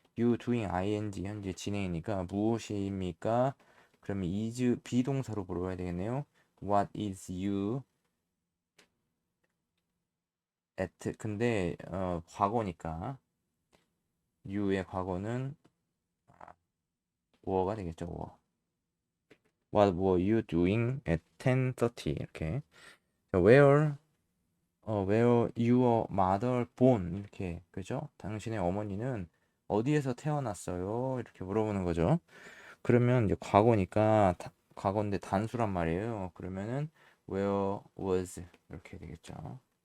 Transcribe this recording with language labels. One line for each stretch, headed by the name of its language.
English: you doing ing
Korean: 현재 진행이니까 무엇입니까? 그러면 is 비동사로 물어봐야 되겠네요.
English: what is you at
Korean: 근데 과거니까 you의 과거는 were가 되겠죠.
English: were. What were you doing at 10:30
Korean: 이렇게. 자,
English: where your mother born 이렇게 그죠?
Korean: 당신의 어머니는 어디에서 태어났어요? 이렇게 물어보는 거죠. 그러면 이제 과거니까 과거인데 단수란 말이에요. 그러면은
English: where was
Korean: 이렇게 되겠죠.